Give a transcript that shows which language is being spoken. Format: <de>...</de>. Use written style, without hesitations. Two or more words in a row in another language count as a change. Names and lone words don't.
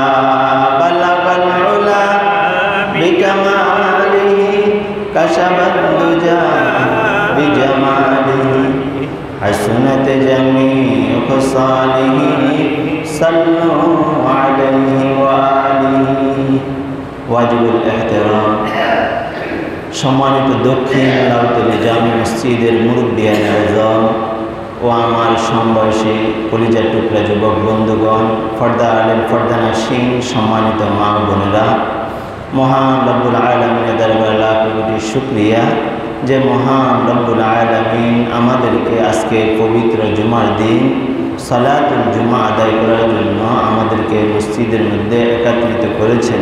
<ar>بلغ العلا بکمالہ کشف الدجى بجمالہ حسنت جمیع خصالہ صلوا علیہ وآلہ.</ar> <ur>واجب الاحترام.</ur> <bn>সম্মানিত দক্ষিণ লাউতলী জামে মসজিদের মুরব্বিয়ান আযম ও আমার সমবয়সী কলিজার টুকরা যুবক বন্ধুগণ, ফর্দা আলেম ফর্দানা সিং, সম্মানিত মা বোনেরা, মহান রব্বুল আলামিনের দরবারে লাখ কোটি শুকরিয়া যে মহান রব্বুল আলামিন আমাদেরকে আজকে পবিত্র জুমার দিন সালাতুল জুমা আদায় করার জন্য আমাদেরকে মসজিদের মধ্যে একত্রিত করেছেন।</bn>